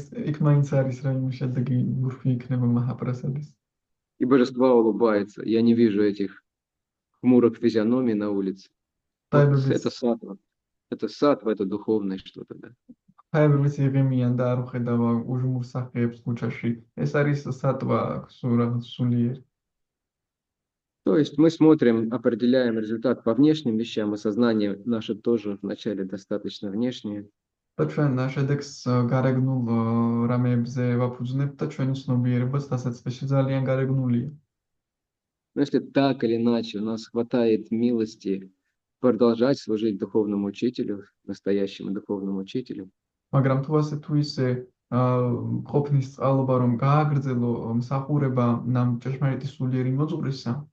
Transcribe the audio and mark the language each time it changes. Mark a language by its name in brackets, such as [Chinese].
[Georgian] იქ მაინც არის რაიმე შედეგი, ბურფი იქნება მაჰაპრასადის. [Russian] И божество улыбается. Я не вижу этих хмурых физиономий на улице. Вот это сатва. Это сатва, это духовное что-то, да. [Georgian] ხაებრების იღებიან და არ ვხედავ უჟმურ სახეებს ქუჩაში. ეს არის სატვა, რაღაც სულიერი. [Russian] То есть мы смотрим, определяем результат по внешним вещам, и сознание наше тоже вначале достаточно внешнее. [Georgian] და ჩვენ შედეგს გარეგნულ რამეებზე ვაფუძნებთ და ჩვენი ცნობიერებაც დასაწყისში ძალიან გარეგნულია. [Russian] Но если так или иначе у нас хватает милости продолжать служить духовному учителю, настоящему духовному учителю, [Georgian] მაგრამ თუ ასე თუ ისე ყოფნის წყალობა რომ გააგრძელო მსახურება нам ჭეშმარიტი სულიერი მოძღვრისა,